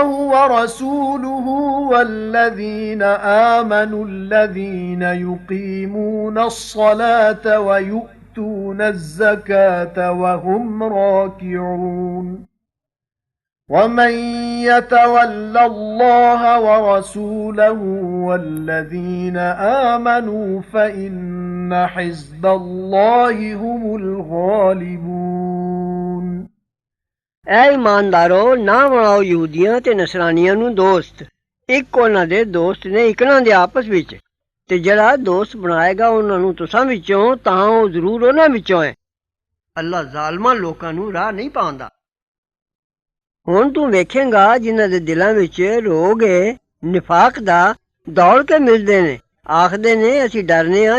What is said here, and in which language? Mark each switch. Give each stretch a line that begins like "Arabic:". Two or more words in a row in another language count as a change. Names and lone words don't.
Arabic: وَرَسُولُهُ وَالَّذِينَ آمَنُوا الَّذِينَ يُقِيمُونَ الصَّلَاةَ وَيُؤْتُونَ الزَّكَاةَ وَهُمْ رَاكِعُونَ وَمَن يَتَوَلَّ اللَّهَ وَرَسُولَهُ وَالَّذِينَ آمَنُوا فَإِنَّ حِزْبَ اللَّهِ هُمُ الْغَالِبُونَ
Punjabi: ਐ ਈਮਾਨਦਾਰੋ ਨਾ ਬਣਾਓ ਯਹੂਦੀਆਂ ਤੇ ਨਸਰਾਨੀਆਂ ਨੂੰ ਦੋਸਤ। ਇੱਕ ਉਨ੍ਹਾਂ ਦੇ ਦੋਸਤ ਨੇ ਇਕਨਾ ਦੇ ਆਪਸ ਵਿਚ ਤੇ ਜਿਹੜਾ ਦੋਸਤ ਬਣਾਏਗਾ ਉਹਨਾਂ ਨੂੰ ਤੁਸਾਂ ਵਿੱਚੋਂ ਤਾਂ ਉਹ ਜ਼ਰੂਰ ਉਹਨਾਂ ਵਿੱਚੋਂ ਹੈ। ਅੱਲਾ ਜ਼ਾਲਮਾਂ ਲੋਕਾਂ ਨੂੰ ਰਾਹ ਨਹੀਂ ਪਾਉਂਦਾ। ਹੁਣ ਤੂੰ ਵੇਖੇਂਗਾ ਜਿਨ੍ਹਾਂ ਦੇ ਦਿਲਾਂ ਵਿੱਚ ਰੋਗ ਏ ਨਿਫਾਕ ਦਾ ਦੌੜ ਕੇ ਮਿਲਦੇ ਨੇ ਆਖਦੇ ਨੇ ਅਸੀਂ ਡਰਨੇ ਹਾਂ